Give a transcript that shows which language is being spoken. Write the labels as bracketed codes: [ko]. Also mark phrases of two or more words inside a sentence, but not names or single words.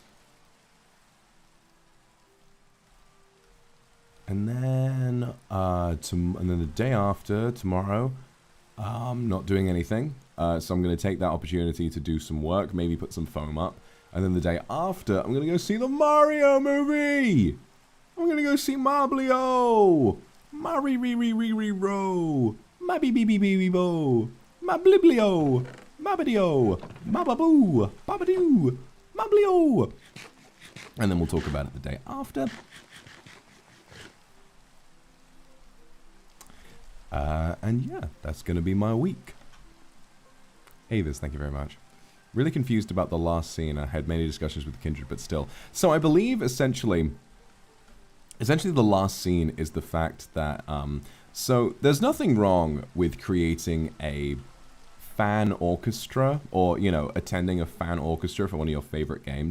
[en] And then the day after, tomorrow, I'm not doing anything. So I'm going to take that opportunity to do some work, maybe put some foam up. And then the day after, I'm going to go see the Mario movie. I'm going to go see Mablio. Mari-ri-ri-ri-ri-ro. Mabi-bi-bi-bi-bi-bo. Mabliblio. Mabadio. Mababoo. Babadoo. Mablio. And then we'll talk about it the day after. And yeah, that's going to be my week. Avis, thank you very much. Really confused about the last scene. I had many discussions with Kindred, but still. So I believe essentially the last scene is the fact that, so there's nothing wrong with creating a fan orchestra or, you know, attending a fan orchestra for one of your favorite games.